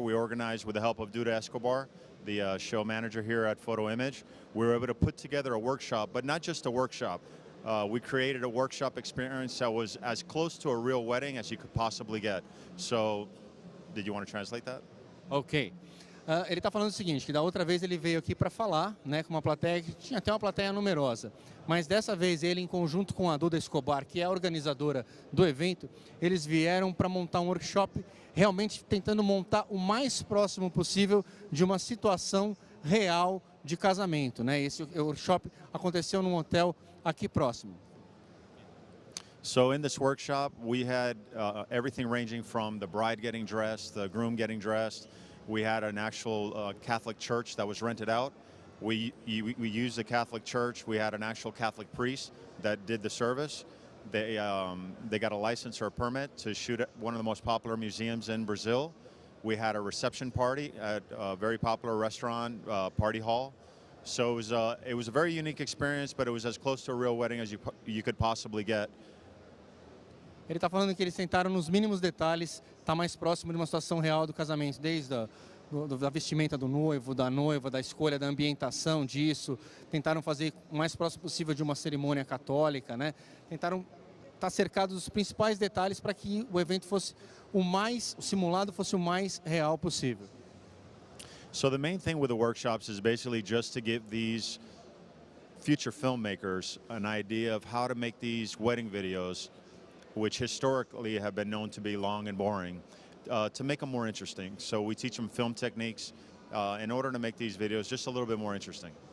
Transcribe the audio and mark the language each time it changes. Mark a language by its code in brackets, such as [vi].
[en] We organized with the help of Duda Escobar, the show manager here at Photo Image. We were able to put together a workshop, but not just a workshop. We created a workshop experience that was as close to a real wedding as you could possibly get. So, did you want to translate that? Ok. [pt] Ele está falando o seguinte, que da outra vez ele veio aqui para falar, né, com uma plateia que tinha até uma plateia numerosa. Mas dessa vez ele, em conjunto com a Duda Escobar, que é a organizadora do evento, eles vieram para montar um workshop, realmente tentando montar o mais próximo possível de uma situação real de casamento, né? Esse workshop aconteceu num hotel aqui próximo. [en] So in this workshop, we had everything ranging from the bride getting dressed, the groom getting dressed. We had an actual Catholic church that was rented out. We used the Catholic church. We had an actual Catholic priest that did the service. They got a license or a permit to shoot at one of the most popular museums in Brazil. We had a reception party at a very popular restaurant, Party Hall. So it was a very unique experience, but it was as close to a real wedding as you could possibly get. [pt] Ele está falando que eles tentaram nos mínimos detalhes estar mais próximo de uma situação real do casamento, desde da vestimenta do noivo, da noiva, da escolha da ambientação disso. Tentaram fazer o mais próximo possível de uma cerimônia católica, né? Tentaram estar cercados dos principais detalhes para que o evento fosse o simulado fosse o mais real possível. [en] So the main thing with the workshops is basically just to give these future filmmakers an idea of how to make these wedding videos, which historically have been known to be long and boring, to make them more interesting. So we teach them film techniques in order to make these videos just a little bit more interesting.